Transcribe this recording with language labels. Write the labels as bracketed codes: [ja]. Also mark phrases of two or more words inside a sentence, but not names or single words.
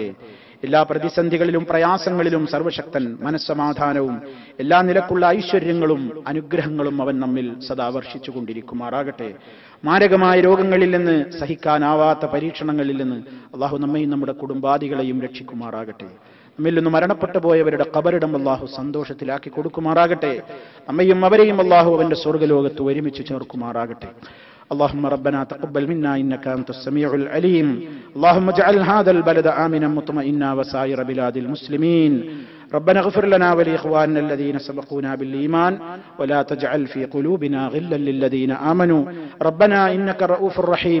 [ml] എല്ലാ പ്രതിസന്ധികളിലും പ്രയാസങ്ങളിലും സർവശക്തൻ മനസ്സമാധാനവും എല്ലാ നിലക്കുള്ള ഐശ്വര്യങ്ങളും അനുഗ്രഹങ്ങളും അവൻ നമ്മിൽ സദാ വർഷിച്ചുകൊണ്ടിരിക്കുമാറാകട്ടെ. മാരകമായ രോഗങ്ങളിൽ നിന്ന്, സഹിക്കാനാവാത്ത പരീക്ഷണങ്ങളിൽ നിന്ന് അള്ളാഹു നമ്മയും നമ്മുടെ കുടുംബാദികളെയും രക്ഷിക്കുമാറാകട്ടെ. നമ്മിൽ നിന്ന് മരണപ്പെട്ടു പോയവരുടെ ഖബറിടം അള്ളാഹു സന്തോഷത്തിലാക്കി കൊടുക്കുമാറാകട്ടെ. നമ്മയും അവരെയും അള്ളാഹു അവന്റെ സ്വർഗ്ഗലോകത്ത് ഒരുമിച്ച് ചേർക്കുമാറാകട്ടെ. [ar] اللهم ربنا تقبل منا إنك أنت السميع العليم. اللهم اجعل هذا البلد آمنا مطمئنا وسائر بلاد المسلمين. ربنا اغفر لنا ولإخواننا الذين سبقونا بالإيمان ولا تجعل في قلوبنا غلا للذين آمنوا ربنا إنك رؤوف رحيم.